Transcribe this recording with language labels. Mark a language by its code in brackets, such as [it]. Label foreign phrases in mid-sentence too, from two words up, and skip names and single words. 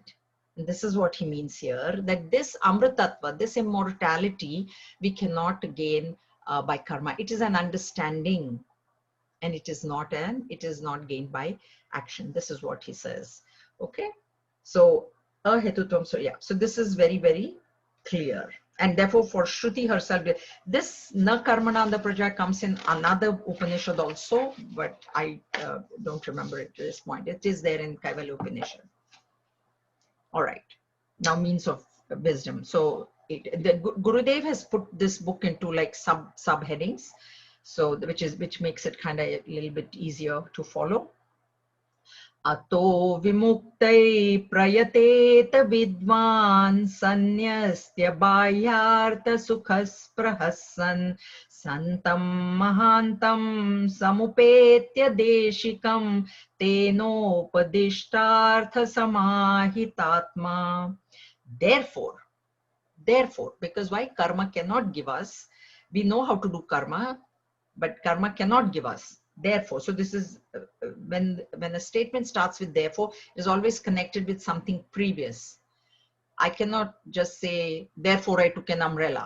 [en] And this is what he means here, that this amritattva, this immortality, we cannot gain by karma. It is an understanding, and it is not gained by action. This is what he says. Okay. So ahetutvam, so yeah, so this is very, very clear. And therefore for Shruti herself, this [sa] न कर्मणा न प्रजया [en] comes in another Upanishad also, but I don't remember it to this point. It is there in Kaivalya Upanishad. All right, now means of wisdom. So the Gurudev has put this book into like subheadings, so which makes it kind of a little bit easier to follow. [sa] अतो विमुक्त्यै प्रयतेत विद्वान् संन्यस्तबाह्यार्थसुखस्पृहः सन् सन्तं महान्तं समुपेत्य देशिकं तेनोपदिष्टार्थसमाहितात्मा. [en] Therefore, because why? Karma cannot give us. We know how to do karma, but karma cannot give us. Therefore, so this is when a statement starts with therefore, is always connected with something previous. I cannot just say, therefore I took an umbrella.